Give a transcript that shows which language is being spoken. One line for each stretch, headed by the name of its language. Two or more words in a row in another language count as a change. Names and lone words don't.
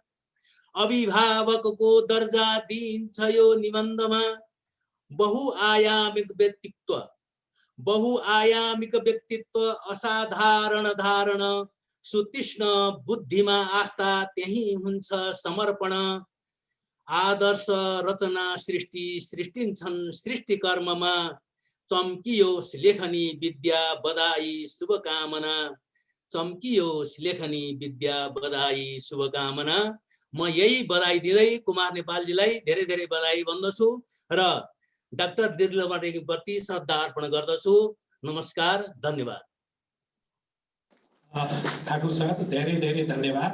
Nepali: अभिभावकको दर्जा दिन्छ यो निबन्धमा। बहुआयामिक व्यक्तित्व, बहुआयामिक व्यक्तित्व असाधारण धारण। सुतीक्ष्ण बुद्धिमा आस्था त्यही हुन्छ समर्पण। आदर्श रचना सृष्टि सृष्टिन्छन् सृष्टिकर्ममा। चम्कियोस् लेखनी विद्या बधाई शुभकामना। चम्कियोस् लेखनी विद्या बधाई शुभकामना। म यही बधाई दिँदै कुमार नेपालजीलाई धेरै धेरै बधाई भन्दछु र डाक्टर दिल्ली रमण रेग्मीप्रति श्रद्धा अर्पण गर्दछु। नमस्कार, धन्यवाद। ठाकुर साहब धेरै धेरै धन्यवाद।